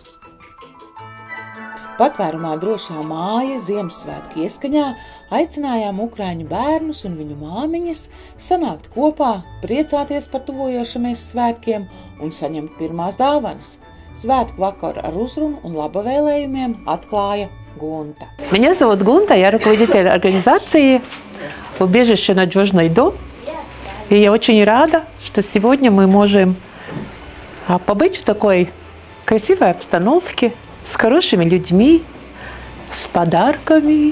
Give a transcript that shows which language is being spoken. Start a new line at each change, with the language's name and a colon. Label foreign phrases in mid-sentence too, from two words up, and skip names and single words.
Latvian: Patvērumā drošā māja Ziemassvētku ieskaņā aicinājām ukraiņu bērnus un viņu māmiņas sanākt kopā, priecāties par tuvojošamies svētkiem un saņemt pirmās dāvanas. Svētku vakaru ar uzrunu un labavēlējumiem atklāja Gunta.
Russian: Меня зовут Гунта, я руководитель организации «Убежище Надежный дом». И я очень рада, что сегодня мы можем побыть в такой красивой обстановке, с хорошими людьми, с подарками.